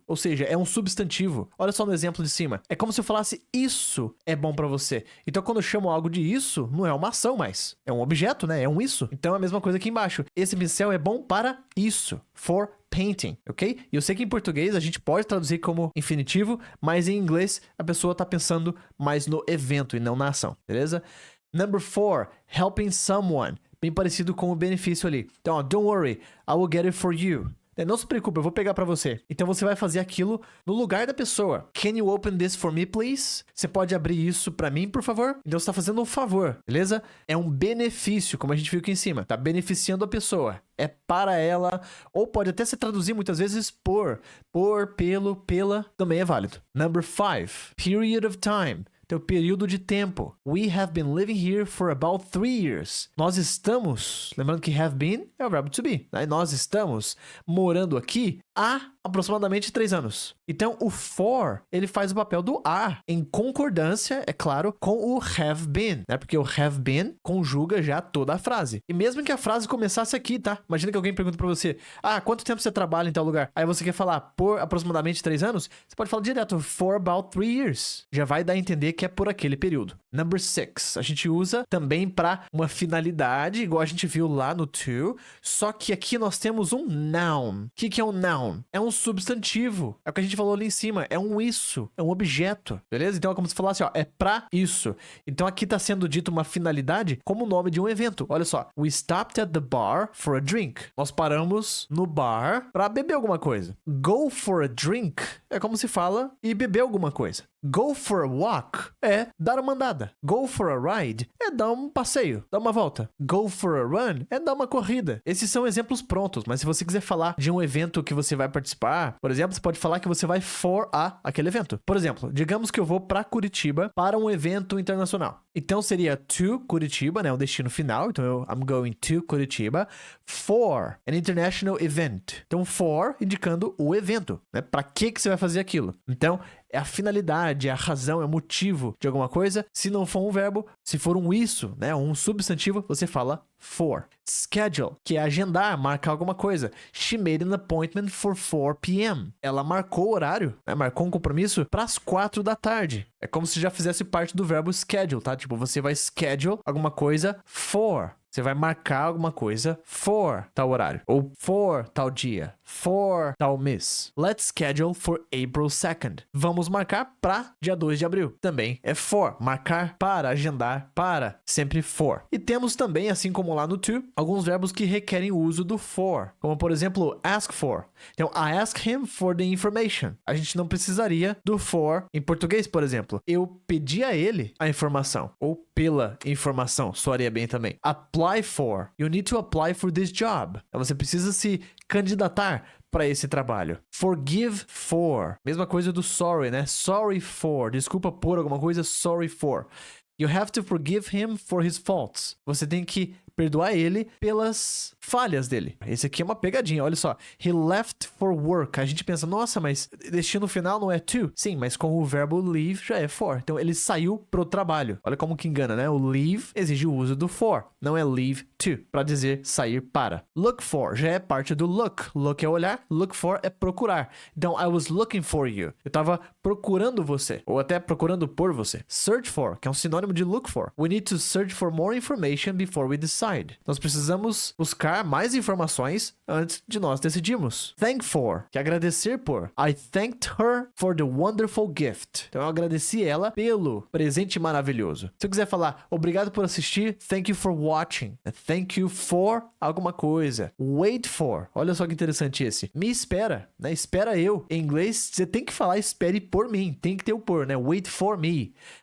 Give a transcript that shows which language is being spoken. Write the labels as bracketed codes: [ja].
[pt] Ou seja, é um substantivo. Olha só no exemplo de cima. É como se eu falasse isso é bom pra você. Então, quando eu chamo algo de isso, não é uma ação mais. É um objeto. objeto, né? É um isso. Então é a mesma coisa aqui embaixo. Esse pincel é bom para isso. [en] For painting, [pt] ok? E eu sei que em português a gente pode traduzir como infinitivo, mas em inglês a pessoa tá pensando mais no evento e não na ação, beleza? [en] Number 4, helping someone. [pt] Bem parecido com o benefício ali. [en] Então, ó, don't worry, I will get it for you. [pt] Não se preocupe, eu vou pegar pra você. Então você vai fazer aquilo no lugar da pessoa. [en] Can you open this for me, please? [pt] Você pode abrir isso pra mim, por favor? Então você tá fazendo um favor, beleza? É um benefício, como a gente viu aqui em cima. Tá beneficiando a pessoa. É para ela, ou pode até se traduzir muitas vezes por, pelo, pela, também é válido. [en] Number 5, period of time. [pt] Teu período de tempo. [en] We have been living here for about 3 years. [pt] Nós estamos, lembrando que have been é o verbo to be, né? Nós estamos morando aqui há aproximadamente 3 anos. Então, o for, ele faz o papel do a, em concordância, é claro, com o have been, né? Porque o have been conjuga já toda a frase. E mesmo que a frase começasse aqui, tá? Imagina que alguém pergunta pra você, quanto tempo você trabalha em tal lugar? Aí você quer falar por aproximadamente 3 anos? Você pode falar direto, [en] for about 3 years. [pt] Já vai dar a entender que é por aquele período. Number 6, a gente usa também para uma finalidade, igual a gente viu lá no to, só que aqui nós temos um noun. O que é um noun? É um substantivo. É o que a gente falou ali em cima. É um isso. É um objeto. Beleza? Então é como se falasse, ó, é pra isso. Então aqui tá sendo dito uma finalidade como o nome de um evento. Olha só. [en] We stopped at the bar for a drink. [pt] Nós paramos no bar pra beber alguma coisa. [en] Go for a drink [pt] é como se fala e beber alguma coisa. [en] Go for a walk [pt] é dar uma andada. [en] Go for a ride [pt] é dar um passeio, dar uma volta. [en] Go for a run [pt] é dar uma corrida. Esses são exemplos prontos, mas se você quiser falar de um evento que você vai participar, por exemplo, você pode falar que você vai for aquele evento. Por exemplo, digamos que eu vou para Curitiba para um evento internacional. Então seria to Curitiba, né, o destino final. [en] Então I'm going to Curitiba for an international event. [pt] Então for indicando o evento, né? Para que você vai fazer aquilo? Então é a finalidade, é a razão, é o motivo de alguma coisa. Se não for um verbo, se for um isso, né, um substantivo, você fala for. Schedule, que é agendar, marcar alguma coisa. [en] She made an appointment for 4 p.m. [pt] Ela marcou o horário, né, marcou um compromisso para as 4 da tarde. É como se já fizesse parte do verbo schedule, tá? Tipo, você vai schedule alguma coisa for. Você vai marcar alguma coisa for tal horário. Ou for tal dia. For tal mês. [en] Let's schedule for April 2nd. [pt] Vamos marcar para dia 2 de abril. Também é for. Marcar para, agendar para. Sempre for. E temos também, assim como lá no to, alguns verbos que requerem o uso do for. Como, por exemplo, ask for. [en] Então, I ask him for the information. [pt] A gente não precisaria do for em português, por exemplo. Eu pedi a ele a informação. Ou pela informação. Soaria bem também. Apply for. [en] You need to apply for this job. [pt] Então, você precisa se candidatar para esse trabalho. Forgive for. Mesma coisa do sorry, né? Sorry for. Desculpa por alguma coisa. [en] Sorry for. You have to forgive him for his faults. [pt] Você tem que perdoar ele pelas falhas dele. Esse aqui é uma pegadinha, olha só. [en] He left for work. [pt] A gente pensa, nossa, mas destino final não é to? Sim, mas com o verbo leave já é for. Então ele saiu pro trabalho. Olha como que engana, né? O leave exige o uso do for, não é leave to, para dizer sair para. Look for já é parte do look. Look é olhar, look for é procurar. [en] Então, I was looking for you. [pt] Eu tava procurando você, ou até procurando por você. Search for, que é um sinônimo de look for. [en] We need to search for more information before we decide. [pt] Nós precisamos buscar mais informações antes de nós decidirmos. Thank for, que é agradecer por. [en] I thanked her for the wonderful gift. [pt] Então eu agradeci ela pelo presente maravilhoso. Se eu quiser falar obrigado por assistir, [en] thank you for watching. [pt] Thank you for alguma coisa. Wait for, olha só que interessante esse. Me espera, né? Espera eu. Em inglês, você tem que falar espere por mim. Tem que ter o por, né? [en] Wait for me.